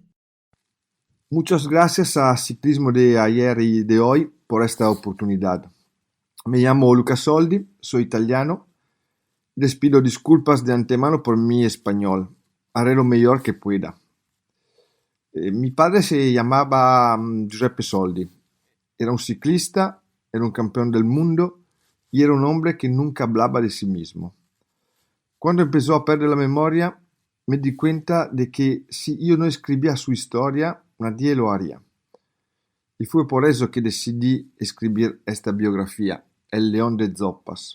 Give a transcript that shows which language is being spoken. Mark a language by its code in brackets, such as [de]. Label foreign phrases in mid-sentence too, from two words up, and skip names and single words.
[es] Muchas gracias a Ciclismo de ayer y de hoy por esta oportunidad. Me llamo Luca Soldi, soy italiano. Les pido disculpas de antemano por mi español. Haré lo mejor que pueda. Mi padre se llamaba Giuseppe Soldi. Era un ciclista, era un campeón del mundo y era un hombre que nunca hablaba de sí mismo. Cuando empezó a perder la memoria, me di cuenta de que si yo no escribía su historia, nadie lo haría. Y fue por eso que decidí escribir esta biografía, El León de Zoppas.